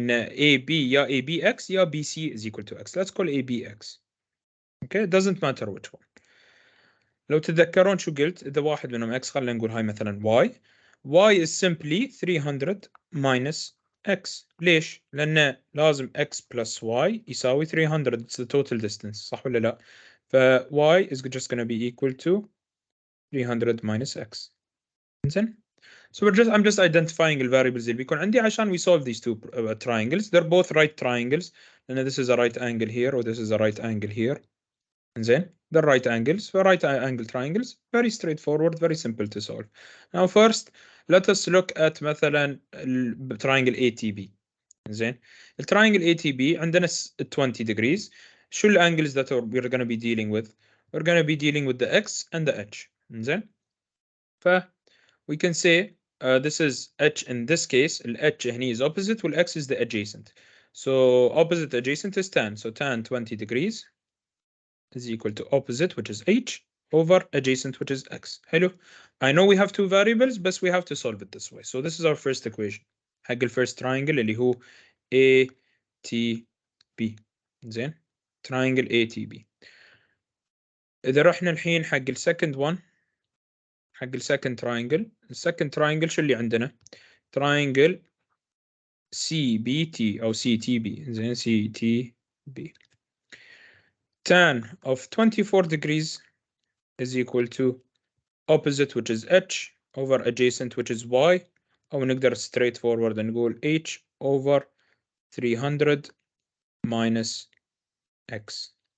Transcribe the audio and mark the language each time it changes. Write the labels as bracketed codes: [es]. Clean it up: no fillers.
[ar] ان AB يا ABX يا BC [en] is equal to x. let's call ABX. okay, it doesn't matter which one. [ar] لو تتذكرون شو قلت إذا واحد منهم x خلينا نقول هاي مثلا [en] y is simply 300 minus x. [ar] ليش؟ لأن لازم x plus y يساوي 300. [en] it's the total distance [ar] صح ولا لا؟ ف [en] y is just going to be equal to 300 minus x. [ar] زين. [en] So I'm just identifying the variables [ar] اللي بيكون عندي عشان [en] we solve these two triangles. They're both right triangles [ar] لأن [en] this is a right angle here or this is a right angle here. [ar] زين. [en] They're right angles. For right angle triangles, very straightforward, very simple to solve. Now first, let us look at مثلا triangle ATB. [ar] زين. [en] triangle ATB [ar] عندنا [en] 20 degrees. شو angles that we're going to be dealing with? We're going to be dealing with the X and the H. [ar] زين. [en] we can say this is H in this case. H هني is opposite وال X is the adjacent. So opposite adjacent is tan. So tan 20 degrees is equal to opposite, which is H, over adjacent, which is x. [ar] حلو. [en] I know we have two variables, but we have to solve it this way. So this is our first equation. [ar] حق الفيرست triangle اللي هو ATB. زين. triangle ATB. إذا رحنا الحين حق السكند one، حق السكند triangle، السكند triangle شو اللي عندنا؟ triangle CBT أو CTB. زين CTB. [en] tan of 24 degrees is equal to opposite, which is h, over adjacent, which is y. [ar] أو نقدر straightforward نقول h over 300 minus x.